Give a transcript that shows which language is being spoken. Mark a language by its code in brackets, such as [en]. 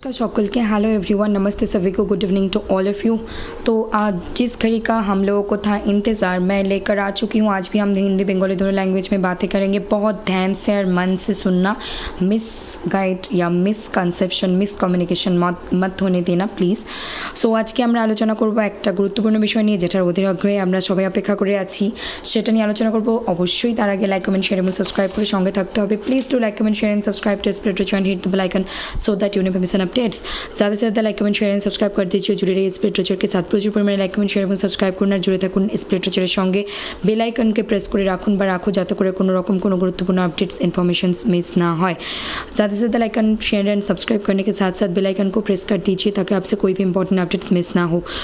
[en] का सकल के हेलो एवरीवन, [hi] नमस्ते सभी को, [en] Good evening to all of you. [hi] तो आज जिस घड़ी का हम लोगों को था इंतज़ार, मैं लेकर आ चुकी हूँ। आज भी हम हिंदी बंगाली दोनों लैंग्वेज में बातें करेंगे। बहुत ध्यान से और मन से सुनना, मिस गाइड या मिसकनसेप्शन मिसकम्युनिकेशन मत होने देना प्लिज। [bn] सो আজকে আমরা আলোচনা করব একটা গুরুত্বপূর্ণ বিষয় নিয়ে, যেটার অধীর আগ্রহে আমরা সবাই অপেক্ষা করে আছি। সেটা নিয়ে আলোচনা করব। অবশ্যই তার আগে লাইক কমেন্ট শেয়ার এবং সাবস্ক্রাইব করে সঙ্গে থাকতে হবে। [en] Please do like comment share and subscribe to split rich and hit the bell icon so that you never miss an updates. [hi] ज़्यादा से ज़्यादा like comment share and subscribe कर दीजिए। जुड़े रहिए स्प्लिट रिचर के साथ। [bn] प्रचुर परिमाणे लाइक कमेंट शेयर এবং সাবস্ক্রাইব করুন আর জুড়ে থাকুন স্প্লিট রিচারের সঙ্গে। বেল আইকনকে প্রেস করে রাখুন বা রাখো, যাতে করে কোনো রকম কোনো [hi] गुरुत्वपूर्ण अपडेट्स इन्फॉर्मेशंस मिस ना हो। ज़्यादा से ज़्यादा लाइक शेयर एंड सब्सक्राइब करने के साथ साथ बेल आइकन को प्रेस कर दीजिए ताकि आपसे कोई भी इंपॉर्टेंट अपडेट्स मिस ना हो।